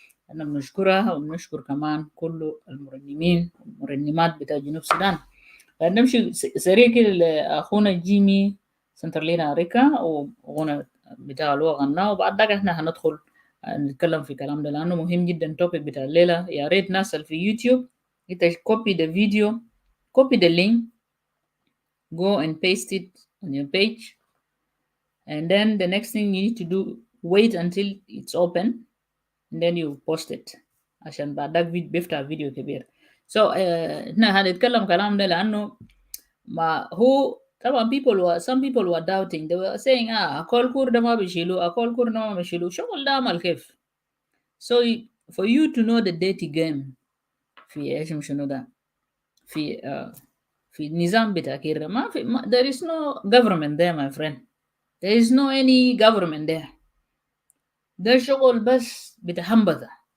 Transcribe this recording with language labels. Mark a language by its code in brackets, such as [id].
[ar] أنا بنشكرها وبنشكر كمان كل المرنمين والمرنمات بتاع جنوب السودان. نمشي سريع كده لأخونا جيمي سنترلينا أريكا وغنى بتاع الوغة غناه وبعد ذلك احنا هندخل نتكلم في كلام ده لأنه مهم جدا. توبيك بتاع الليلة يا ريت ناس اللي في يوتيوب انت [en] copy the video, copy the link, go and paste it on your page, and then the next thing you need to do, wait until it's open and then you post it [ar] عشان بعدك بيفتح فيديو كبير. So احنا هنتكلم كلام ده لأنه ما هو طبعا [en] some people were doubting. They were saying [ar] Akol Khor ده ما بيشيلوا, Akol Khor ده ما بيشيلوا, شغل ده عمل كيف. [en] So for you to know the dirty game [ar] في ايش شنو ده في النظام بتاع كير ما في [en] there is no government there my friend. There is no any government there. [ar] ده شغل بس بتاع همبذا.